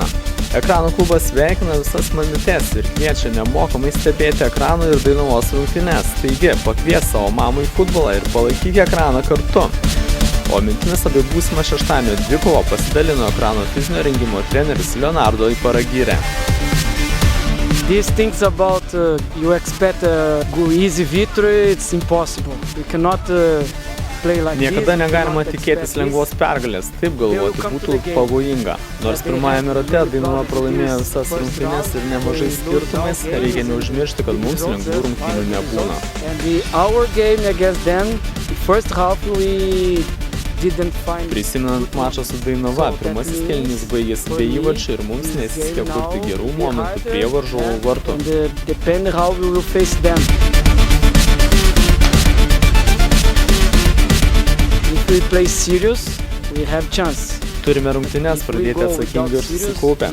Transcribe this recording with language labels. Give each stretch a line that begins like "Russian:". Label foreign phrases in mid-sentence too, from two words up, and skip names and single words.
Lithuanian: Ekrano klubas sveikina visas mamytes ir kviečia nemokamai stebėti Ekrano ir Dainavos rungtynes. Taigi, pakvies savo mamą į futbolą ir palaikyk Ekraną kartu. O mintimis apie būsimą šeštadienio dvikovą pasidalino Ekrano fizinio rengimo treneris Leonardo Iparagirė.
English: These things about you expect a easy victory, it's impossible. You cannot play like this.
Lithuanian: Niekada negalima tikėtis lengvos pergalės, taip galvoti būtų pavojinga. Nors pirmajame rate Dainava pralaimėjo visas rungtynes ir nemažai skirtumais, reikia neužmiršti, kad mums lengvų rungtynių nebūna.
English: Our game against them, first half we didn't find.
Lithuanian: Prisimenant mačą su Dainava, pirmasis kėlinys baigėsi be įvarčių ir mums nesisekė kurti gerų momentų prie varžovų vartų. Turime rungtynes pradėti atsakingai ir susikaupę.